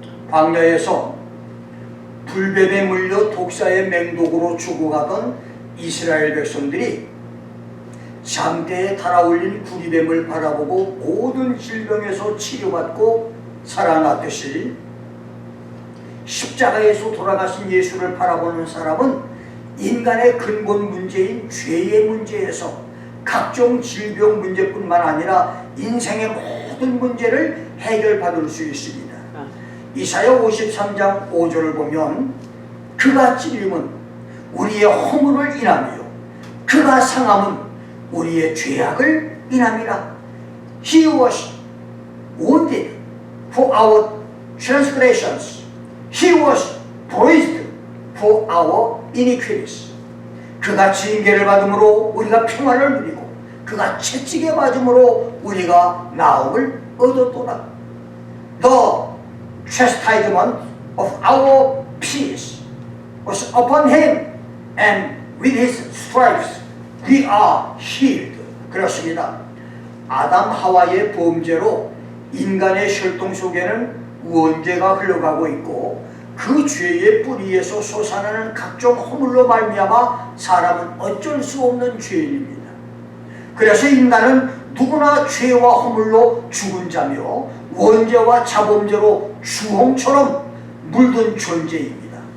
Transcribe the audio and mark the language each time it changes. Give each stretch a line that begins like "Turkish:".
Korean: 광야에서 불뱀에 물려 독사의 맹독으로 죽어가던 이스라엘 백성들이 장대에 달아올린 구리뱀을 바라보고 모든 질병에서 치료받고 살아났듯이, 십자가에서 돌아가신 예수를 바라보는 사람은 인간의 근본 문제인 죄의 문제에서 각종 질병 문제뿐만 아니라 인생의 모든 문제를 해결받을 수 있습니다. 이사야 53장 5절을 보면 그가 찔림은 우리의 허물을 인하며 그가 상함은 우리의 죄악을 인함이라.
English: He was wounded for our transgressions. He was bruised for our iniquities.
Korean: 그가 징계를 받음으로 우리가 평안을 누리고 그가 채찍에 맞음으로 우리가 나음을 얻었도다.
English: The chastisement of our peace was upon him, and with his stripes we are healed.
Korean: 그렇습니다. 아담 하와의 범죄로 인간의 혈통 속에는 원죄가 흘러가고 있고, 그 죄의 뿌리에서 솟아나는 각종 허물로 말미암아 사람은 어쩔 수 없는 죄인입니다. 그래서 인간은 누구나 죄와 허물로 죽은 자며 원죄와 자범죄로 주홍처럼 물든 존재입니다.